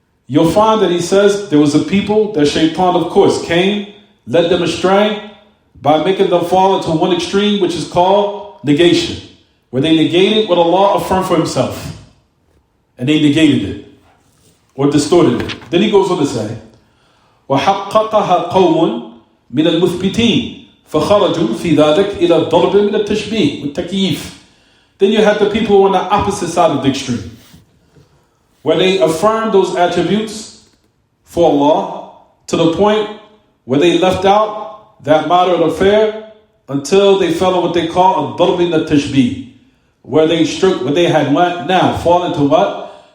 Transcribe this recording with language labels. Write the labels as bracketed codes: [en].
[en] You'll find that he says there was a people that shaitan, of course, came, led them astray by making them fall into one extreme, which is called negation, where they negated what Allah affirmed for Himself, and they negated it or distorted it. Then he goes on to say, [ar] وحققها قوم من المثبتين فخرجوا في ذلك إلى الضرب من التشبيه والتكييف. [en] Then you have the people on the opposite side of the extreme, where they affirm those attributes for Allah to the point where they left out that moderate affair until they fell on what they call a [ar] ضرب من التشبيه, [en] where they had now fallen to what?